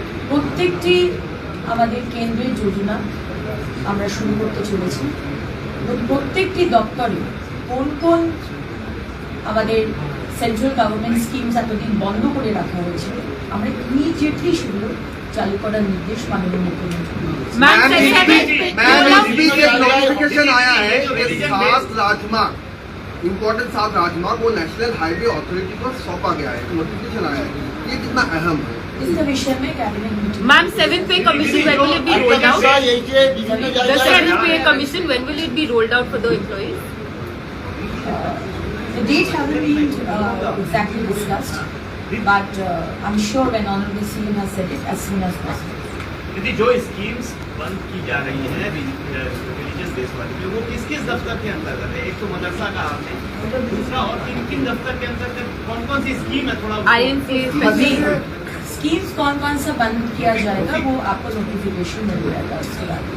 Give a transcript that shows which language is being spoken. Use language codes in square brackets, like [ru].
[bn] প্রত্যেকটি আমাদের কেন্দ্রের যোজনা আমরা শুরু করতে চলেছি এবং প্রত্যেকটি দপ্তরে কোন কোন আমাদের সেন্ট্রাল গভর্নমেন্ট স্কিমস এতদিন বন্ধ করে রাখা হয়েছে আমরা ইমিডিয়েটলি সেগুলো চালু করার নির্দেশ মাননীয় মুখ্যমন্ত্রী দিয়েছেন। [hi] मैम इस बीच एक नोटिफिकेशन आया है कि 7 राजमार्ग इम्पोर्टेंट 7 राजमार्ग वो नेशनल हाईवे अथॉरिटी को सौंपा गया है, नोटिफिकेशन आया है, ये कितना अहम है? इसके विषय में cabinet meeting [en] Ma'am, 7th pay commission, when will it be rolled out? The 7th pay commission, when will it be rolled out for the employees? The date haven't been exactly discussed, but I'm sure when Honorable CM has said it as soon as possible. [hi] दीदी जो schemes बंद की जा रही हैं religious base वाली वो किस किस दफ्तर के अंतर्गत है? एक तो मदरसा का आपने, दूसरा और किन किन दफ्तर के अंतर्गत कौन कौन सी स्कीम है थोड़ा INC अभी स्कीम्स कौन कौन सा बंद किया जाएगा वो आपको नोटिफिकेशन मिल जाएगा उसके बाद